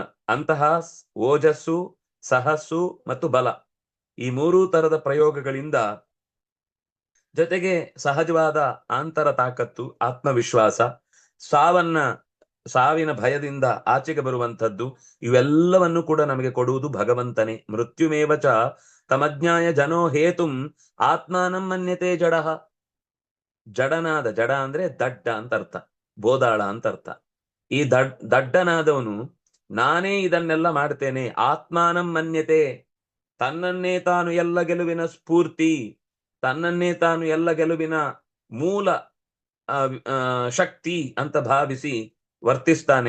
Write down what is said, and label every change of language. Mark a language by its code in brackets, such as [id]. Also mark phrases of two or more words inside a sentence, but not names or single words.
[kn] ಅಂತಹ ಓಜಸ್ಸು, ಸಹಸ್ಸು ಮತ್ತು ಬಲ, ಈ ಮೂರೂ ತರದ ಪ್ರಯೋಗಗಳಿಂದ, ಜೊತೆಗೆ ಸಹಜವಾದ ಆಂತರ ತಾಕತ್ತು, ಆತ್ಮವಿಶ್ವಾಸ, ಸಾವಿನ ಭಯದಿಂದ ಆಚೆಗೆ ಬರುವಂಥದ್ದು, ಇವೆಲ್ಲವನ್ನು ಕೂಡ ನಮಗೆ ಕೊಡುವುದು ಭಗವಂತನೇ. [sa] ಮೃತ್ಯುಮೇವಚ ತಮಜ್ಞಾಯ ಜನೋ ಹೇತುಂ ಆತ್ಮಾನಂ ಮನ್ಯತೆ ಜಡಃ. [kn] ಜಡನಾದ, ಜಡ ಅಂದ್ರೆ ದಡ್ಡ ಅಂತ ಅರ್ಥ, ಬೋದಾಳ ಅಂತ ಅರ್ಥ. ಈ ದಡ್ಡನಾದವನು ನಾನೇ ಇದನ್ನೆಲ್ಲ ಮಾಡ್ತೇನೆ, [sa] ಆತ್ಮಾನಂ ಮನ್ಯತೆ, [kn] ತನ್ನನ್ನೇ ತಾನು ಎಲ್ಲ ಗೆಲುವಿನ ಸ್ಫೂರ್ತಿ, ತನ್ನನ್ನೇ ತಾನು ಎಲ್ಲ ಗೆಲುವಿನ ಮೂಲ ಶಕ್ತಿ ಅಂತ ಭಾವಿಸಿ ವರ್ತಿಸ್ತಾನೆ.